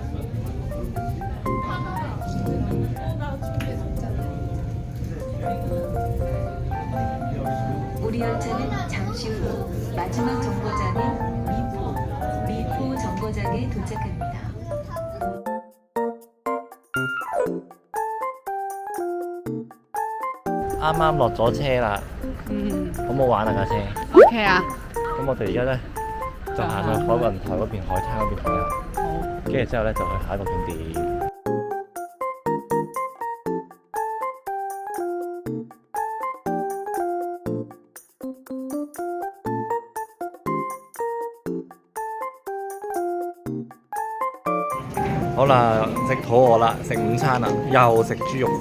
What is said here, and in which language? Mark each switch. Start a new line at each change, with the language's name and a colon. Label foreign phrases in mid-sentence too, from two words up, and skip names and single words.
Korean: 우리 열차는 잠시 후 마지막 정거장인 미포 정거장에 도착합니다.
Cantonese: 啱啱落咗車啦，好唔好玩啊架車 OK 啊，咁我哋而家呢，就行去海雲台嗰邊海灘嗰邊睇下，好。跟住之後呢，就去下一個景點。好啦，食肚餓啦，食午餐啦，又食豬肉飯。